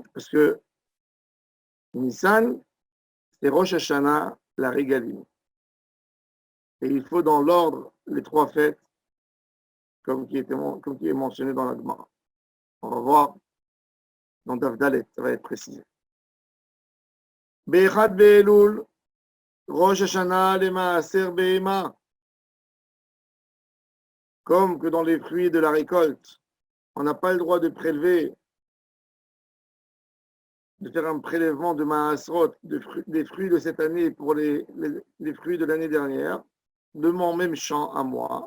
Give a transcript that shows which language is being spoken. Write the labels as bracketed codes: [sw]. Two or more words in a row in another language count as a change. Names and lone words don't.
[fr] Parce que Nissan, c'est Rosh Hashanah, la Régalim. Et il faut dans l'ordre les 3 fêtes, comme qui est mentionné dans la Gemara. On va voir dans Davdalet, ça va être précisé. [he] באחד באלול ראש השנה למעשר בהמה. [fr] Comme que dans les fruits de la récolte, on n'a pas le droit de prélever, de faire un prélèvement de Maasrot, des fruits de cette année pour les fruits de l'année dernière, de mon même champ à moi.